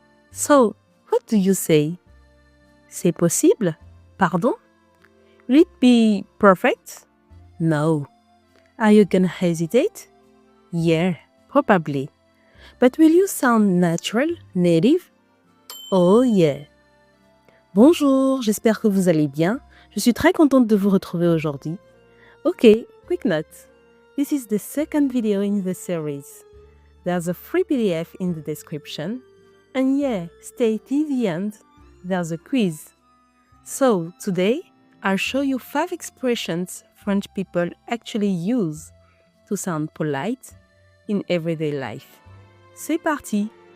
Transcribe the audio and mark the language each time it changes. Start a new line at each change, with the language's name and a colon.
English: So, what do you say?
French: C'est possible? Pardon?
English: Will it be perfect? No. Are you gonna hesitate? Yeah, probably. But will you sound natural, native? Oh yeah.
French: Bonjour, j'espère que vous allez bien. Je suis très contente de vous retrouver aujourd'hui.
English: Okay, quick note. This is the second video in the series. There's a free PDF in the description. And yeah, stay till the end. There's a quiz. So, today, I'll show you 5 expressions French people actually use to sound polite in everyday life.
French: C'est parti!